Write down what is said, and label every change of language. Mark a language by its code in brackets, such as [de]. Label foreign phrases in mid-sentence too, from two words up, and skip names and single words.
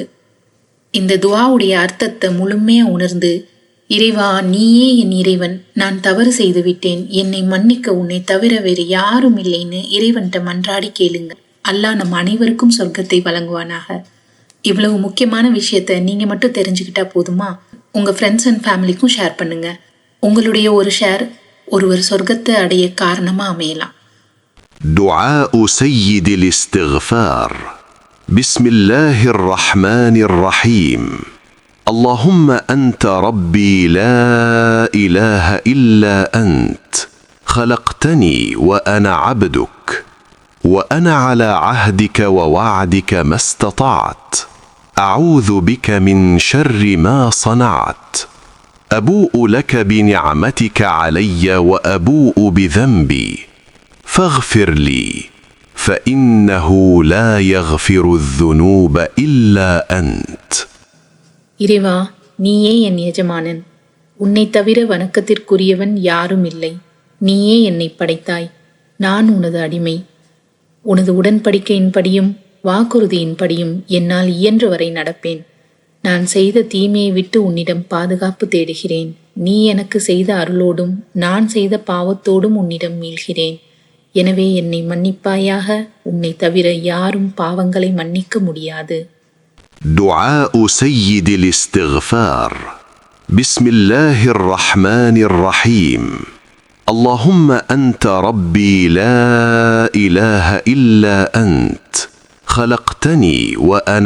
[ta] இந்த துவாவுடைய அர்த்தத்தை முழுமையா உணர்ந்து, இறைவா, நீயே என் இறைவன், நான் தவறு செய்து விட்டேன், என்னை மன்னிக்க உன்னை தவிர வேறு யாரும் இல்லைன்னு இறைவன்கிட்ட மன்றாடி கேளுங்க. அல்லாஹ் நம் அனைவருக்கும் சொர்க்கத்தை வழங்குவானாக. இவ்வளவு முக்கியமான விஷயத்த நீங்க மட்டும் தெரிஞ்சுக்கிட்டா போதுமா? உங்க [en] friends and family [ta] ஷேர் பண்ணுங்க. உங்களுடைய ஒரு ஷேர் ஒருவர் சொர்க்கத்தை அடைய காரணமா அமையலாம். [ar] دعاء سيد الاستغفار. بسم الله الرحمن الرحيم. اللهم أنت ربي لا إله إلا أنت، خلقتني وأنا عبدك، وأنا على عهدك ووعدك ما استطعت، أعوذ بك من شر ما صنعت، أبوء لك بنعمتك علي وأبوء بذنبي فاغفر لي فإنه لا يغفر الذنوب إلا أنت. [ta] இறைவா, நீயே என் எஜமானன். உன்னை தவிர வணக்கத்திற்குரியவன் யாரும் இல்லை. நீயே என்னை படைத்தாய். நான் உனது அடிமை. உனது உடன்படிக்கையின்படியும் வாக்குறுதியின்படியும் என்னால் இயன்றவரை நடப்பேன். நான் செய்த தீமையை விட்டு உன்னிடம் பாதுகாப்பு தேடுகிறேன். நீ எனக்கு செய்த அருளோடும் நான் செய்த பாவத்தோடும் உன்னிடம் மீள்கிறேன். எனவே என்னை மன்னிப்பாயாக. உன்னை தவிர யாரும் பாவங்களை மன்னிக்க முடியாது. [ar] دعاء سيد الاستغفار. بسم الله الرحمن الرحيم. اللهم أنت ربي لا إله إلا أنت خلقتني وأنا